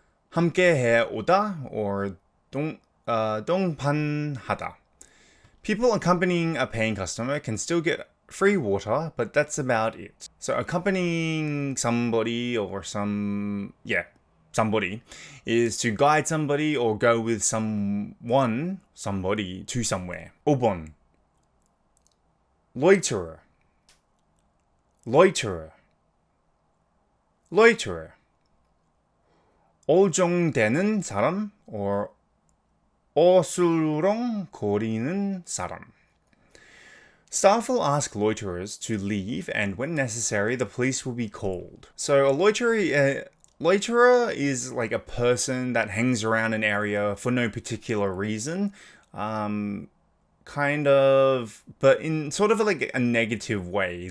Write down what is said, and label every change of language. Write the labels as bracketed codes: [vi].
[ko] 함께해 오다 or 동반하다. [en] People accompanying a paying customer can still get free water, but that's about it. So accompanying somebody or somebody is to guide somebody or go with somebody to somewhere. 5번. Loiterer. Loiterer. Loiterer. [ko] 어정되는 사람 or 어슬렁거리는 사람. [en] Staff will ask loiterers to leave, and when necessary, the police will be called. So a loiterer is like a person that hangs around an area for no particular reason. Kind of, but in sort of like a negative way.